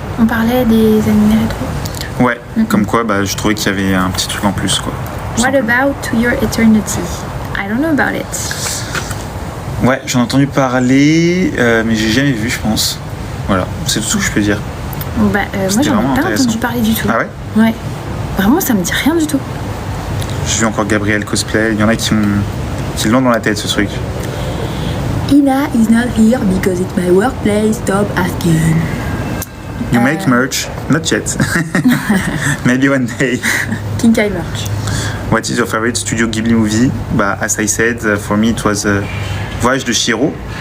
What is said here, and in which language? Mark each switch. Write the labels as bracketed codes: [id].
[fr] On parlait des animés rétro. Ouais, comme quoi, bah, je trouvais qu'il y avait un petit truc en plus, quoi. [en] What about To Your Eternity? I don't know about it. [fr] Ouais, j'en ai entendu parler, mais j'ai jamais vu, je pense. Voilà, c'est tout ce que je peux dire. Bon, bah, moi C'était j'en ai vraiment pas intéressant. entendu parler du tout. Ah ouais? Ouais. Vraiment, ça me dit rien du tout. J'ai vu encore Gabriel cosplay. Il y en a qui l'ont dans la tête, ce truc. [en] Ina is not here because it's my workplace. Stop asking. You make merch? Not yet. Maybe one day. Kinkai merch. What is your favorite Studio Ghibli movie? Bah, as I said, for me it was Voyage de Chihiro.